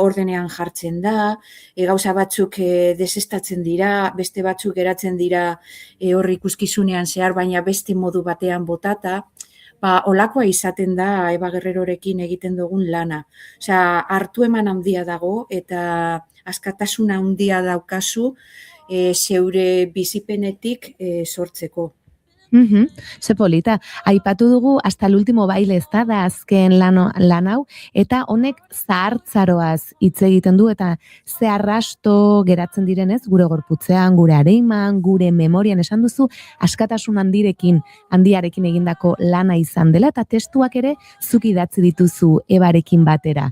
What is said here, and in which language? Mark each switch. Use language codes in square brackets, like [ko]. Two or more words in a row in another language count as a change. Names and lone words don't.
[eu] Ordenean jartzen da, gauza batzuk desestatzen dira, beste batzuk geratzen dira hor ikuskizunean zehar, baina beste modu batean botata, olakoa izaten da Eba Guerrerorekin egiten dugun lana. Osea, hartu eman handia dago eta askatasuna handia daukazu zeure bizipenetik sortzeko. Ze polita, aipatu dugu hasta el último baile ez da azken lan hau, eta honek zahartzaroaz hitz egiten du, eta ze arrasto geratzen direnez, gure gorputzean, gure areiman, gure memorian esan duzu, askatasun handiarekin egindako lana izan dela, eta testuak ere zuk idatzi dituzu Ebarekin batera.